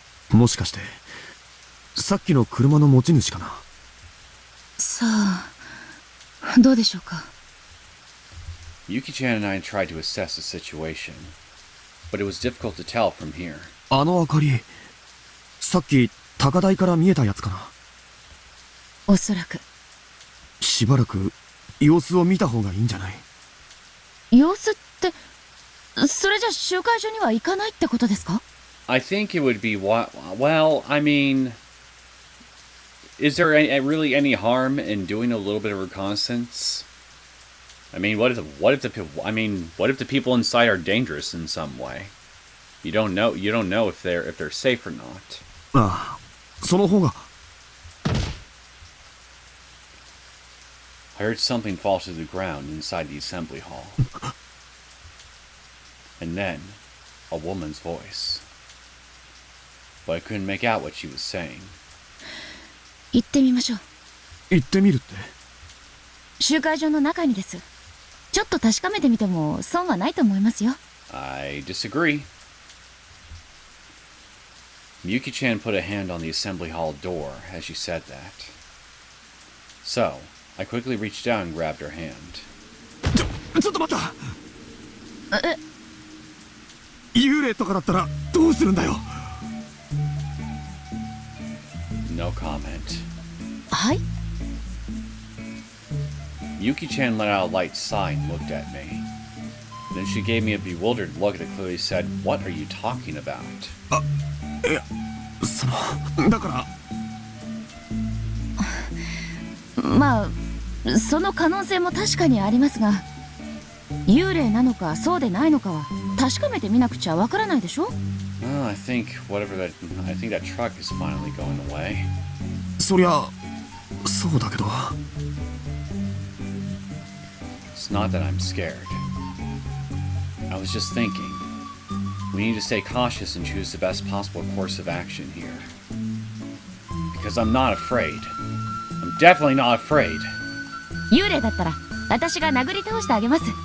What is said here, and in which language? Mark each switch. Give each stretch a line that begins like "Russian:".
Japanese: もしかして、さっきの車の持ち主かな。さあ、どうでしょうか。
English: Yuki-chan and I tried to assess the situation, but it was difficult to tell from here.
Japanese: あの明かり、さっき高台から見えたやつかな。おそらく。しばらく様子を見た方がいいんじゃない？様子って、それじゃ集会所には行かないってことですか？
English: I think it would be well, I mean, is there really any harm in doing a little bit of reconnaissance? I mean, what if the people inside are dangerous in some way? You don't know if they're safe or not.
Japanese: ああ、その方が。
English: I heard something fall to the ground inside the assembly hall. And then, a woman's voice. But I couldn't make out what she was saying.
Japanese: 行ってみましょう。行ってみるって？集会所の中にです。ちょっと確かめてみても損はないと思いますよ。
English: I disagree. Miyuki-chan put a hand on the assembly hall door as she said that. So, I quickly reached down and grabbed her hand.
Japanese: ちょっと待った！幽霊とかだったらどうするんだよ。
English: No comment.
Japanese: はい。
English: Yuki-chan let out a light sigh and looked at me. Then she gave me a bewildered look that clearly said, "What are you talking about?"
Japanese: あ、いや、その、だから。まあ、その可能性も確かにありますが、幽霊なのかそうでないのかは確かめてみなくちゃわからないでしょ？
English: I think that truck is finally going away.
Japanese: そりゃ、そうだけど。
English: It's not that I'm scared. I was just thinking, we need to stay cautious and choose the best possible course of action here. Because I'm not afraid. I'm definitely not afraid.
Japanese: 幽霊だったら私が殴り倒してあげます。